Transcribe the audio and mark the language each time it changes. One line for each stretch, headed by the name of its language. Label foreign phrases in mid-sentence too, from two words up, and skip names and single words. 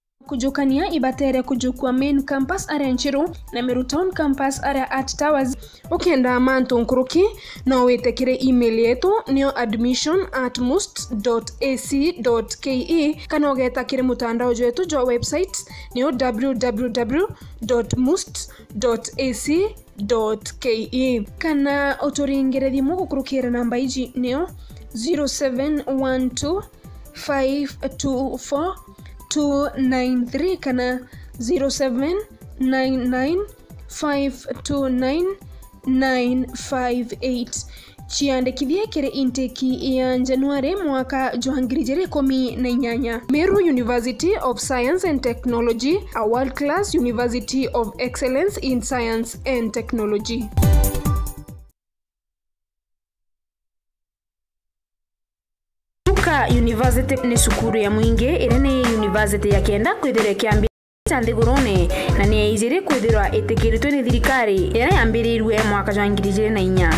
Meru: kujukania ibatere kujukwa
English: main campus area
Meru: Nchiru na Meru Town
English: campus area at Towers.
Meru: Ukienda mantu nkuruki no wetekire email yetu niyo admission@must.ac.ke kana ugetakire mutandao wetu jo website niyo www.must.ac.ke kana uturingire thimu gukurukira namba iji niyo 0712 524 293 kana 0799 529 958. Chiandikithie kire intake ya Januari mwaka 2018.
English: Meru University of Science and Technology, a world-class university of excellence in science and technology.
Meru: Chuka University ni sukuru ya mwingi irene university ya kenda kwithire kiambi Nthigurune na ni ijire kwithirwa itikiritwe ni thirikari ira yambirirwe mwaka 2004.